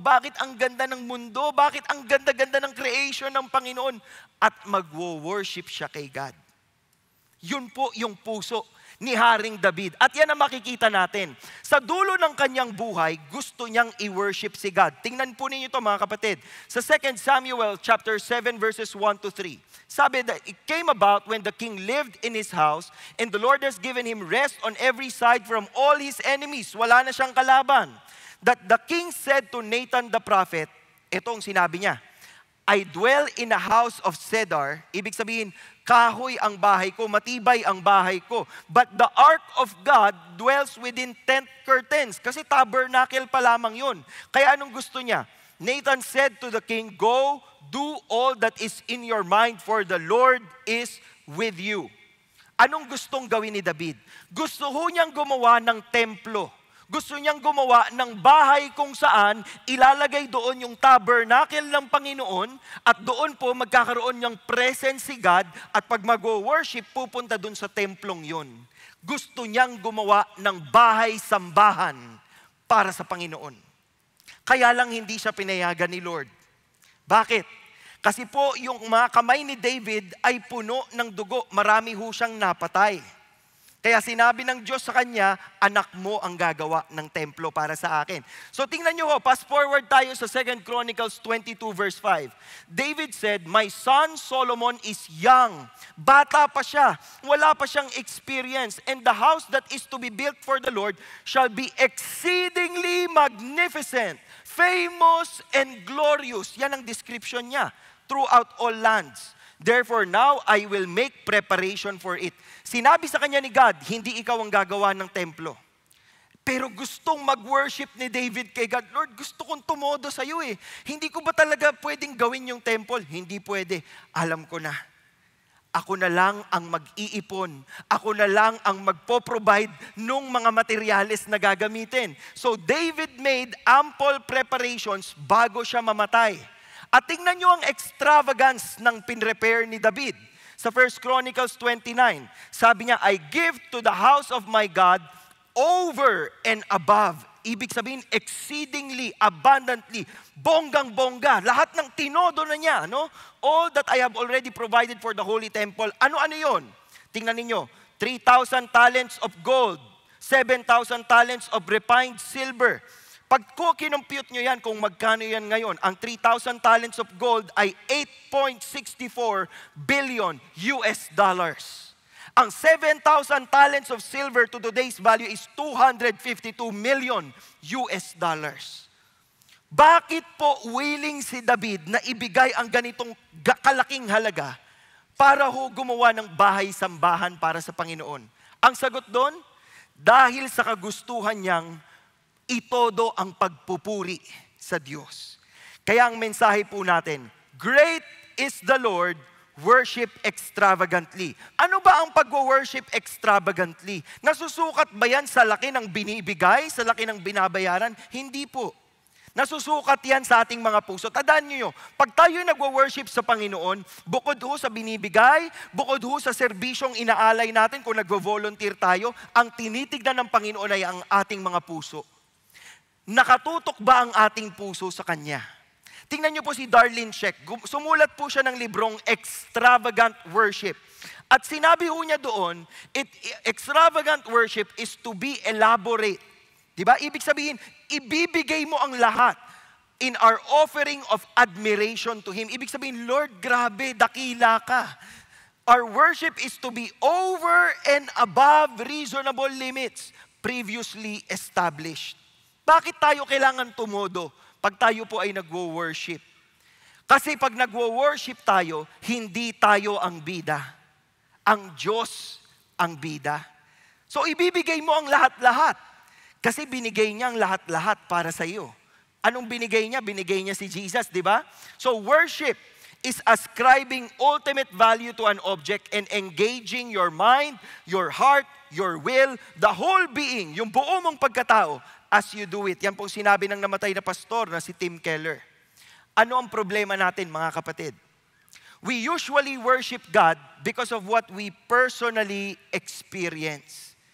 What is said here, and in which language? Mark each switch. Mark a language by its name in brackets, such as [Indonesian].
[Filipino] Bakit ang ganda ng mundo? Bakit ang ganda-ganda ng creation ng Panginoon? At magwo-worship siya kay God. Yun po yung puso ni Haring David. At yan ang makikita natin. Sa dulo ng kanyang buhay, gusto niyang i-worship si God. Tingnan po ninyo ito mga kapatid. [English] Sa 2 Samuel chapter 7 verses 1 to 3. Sabi that it came about when the king lived in his house and the Lord has given him rest on every side from all his enemies. [Filipino] Wala na siyang kalaban. [English] That the king said to Nathan the prophet, [Filipino] itong sinabi niya, [English] I dwell in a house of cedar. [Filipino] Ibig sabihin, kahoy ang bahay ko, matibay ang bahay ko. [English] But the ark of God dwells within tent curtains. [Filipino] Kasi tabernacle pa lamang yun. Kaya anong gusto niya? [English] Nathan said to the king, "Go, do all that is in your mind, for the Lord is with you." [Filipino] Anong gustong gawin ni David? Gusto ho niyang gumawa ng templo. Gusto niyang gumawa ng bahay kung saan ilalagay doon yung tabernacle ng Panginoon at doon po magkakaroon niyang presence si God at pag mag-worship, pupunta doon sa templong yun. Gusto niyang gumawa ng bahay-sambahan para sa Panginoon. Kaya lang hindi siya pinayagan ni Lord. Bakit? Kasi po yung mga kamay ni David ay puno ng dugo. Marami ho siyang napatay. Kaya sinabi ng Diyos sa kanya, anak mo ang gagawa ng templo para sa akin. So tingnan nyo ho, fast forward tayo sa 2 Chronicles 22 verse 5. [English] David said, "My son Solomon is young." [Filipino] Bata pa siya. Wala pa siyang experience. [English] "And the house that is to be built for the Lord shall be exceedingly magnificent, famous and glorious." [Filipino] Yan ang description niya. [English] Throughout all lands. "Therefore now I will make preparation for it." [Filipino] Sinabi sa kanya ni God, hindi ikaw ang gagawa ng templo. Pero gustong mag-worship ni David kay God, "Lord, gusto kong tumodo sa iyo eh. Hindi ko ba talaga pwedeng gawin yung temple?" "Hindi pwede. Alam ko na. Ako na lang ang mag-iipon. Ako na lang ang magpo-provide nung mga materyales na gagamitin." [English] So David made ample preparations [Filipino] bago siya mamatay. At tingnan nyo ang extravagance ng pinrepair ni David. [English] Sa 1 Chronicles 29, [Filipino] sabi niya, [English] "I give to the house of my God over and above." [Filipino] Ibig sabihin, exceedingly, abundantly, bonggang-bongga. Lahat ng tinodo na niya, no? [English] "All that I have already provided for the holy temple." [Filipino] Ano-ano yon? Tingnan ninyo, [English] 3,000 talents of gold, 7,000 talents of refined silver. [Filipino] Pag ko kinumpute nyo yan, kung magkano yan ngayon, ang 3,000 talents of gold ay 8.64 billion US dollars. [English] Ang 7,000 talents of silver to today's value is 252 million US dollars. [Filipino] Bakit po willing si David na ibigay ang ganitong kalaking halaga para ho gumawa ng bahay-sambahan para sa Panginoon? Ang sagot doon, dahil sa kagustuhan niyang itodo ang pagpupuri sa Diyos. Kaya ang mensahe po natin, [English] great is the Lord, worship extravagantly. [Filipino] Ano ba ang pag-worship extravagantly? Nasusukat ba yan sa laki ng binibigay, sa laki ng binabayaran? Hindi po. Nasusukat yan sa ating mga puso. Tandaan nyo, pag tayo nagwo-worship sa Panginoon, bukod ho sa binibigay, bukod ho sa serbisyong inaalay natin kung nagvo-volunteer tayo, ang tinitignan ng Panginoon ay ang ating mga puso. Nakatutok ba ang ating puso sa Kanya? Tingnan niyo po si Darlene Sheck. Sumulat po siya ng librong Extravagant Worship. At sinabi ho niya doon, [English] extravagant worship is to be elaborate. [Filipino] Diba? Ibig sabihin, ibibigay mo ang lahat [English] in our offering of admiration to Him. [Filipino] Ibig sabihin, Lord, grabe, dakila ka. [English] Our worship is to be over and above reasonable limits previously established. [Filipino] Bakit tayo kailangan tumodo pag tayo po ay nagwo-worship? Kasi pag nagwo-worship tayo, hindi tayo ang bida. Ang Diyos ang bida. So ibibigay mo ang lahat-lahat. Kasi binigay niya ang lahat-lahat para sa iyo. Anong binigay niya? Binigay niya si Jesus, di ba? [English] So worship is ascribing ultimate value to an object and engaging your mind, your heart, your will, the whole being, [Filipino] yung buo mong pagkatao, [English] as you do it. [Filipino] Yan po sinabi ng namatay na pastor na si Tim Keller. Ano ang problema natin, mga kapatid? [English] We usually worship God because of what we personally experience.